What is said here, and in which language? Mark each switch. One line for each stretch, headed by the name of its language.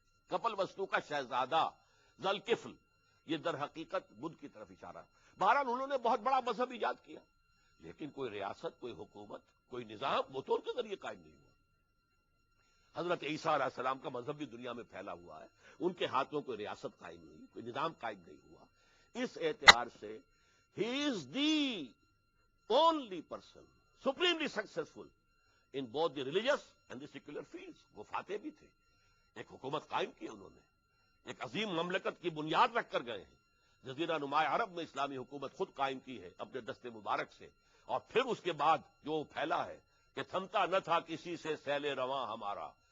Urdu: کپل وستو کا شہزادہ ذوالکفل, یہ در حقیقت بدھ کی طرف اشارہ. بہرحال انہوں نے بہت بڑا مذہب ایجاد کیا, لیکن کوئی ریاست, کوئی حکومت, کوئی نظام وہ تو ان کے ذریعے قائم نہیں ہوا. حضرت عیسیٰ علیہ السلام کا مذہب بھی دنیا میں پھیلا ہوا ہے, ان کے ہاتھوں کوئی ریاست قائم نہیں, کوئی نظام قائم نہیں ہوا. اس اعتبار سے
English: ہی is the only person supremely successful in both the religious and the secular fields.
Urdu: وہ فاتح بھی تھے, ایک حکومت قائم کی انہوں نے, ایک عظیم مملکت کی بنیاد رکھ کر گئے ہیں. جزیرہ نما عرب میں اسلامی حکومت خود قائم کی ہے اپنے دست مبارک سے, اور پھر اس کے بعد جو پھیلا ہے کہ تھمتا نہ تھا کسی سے سیل رواں ہمارا.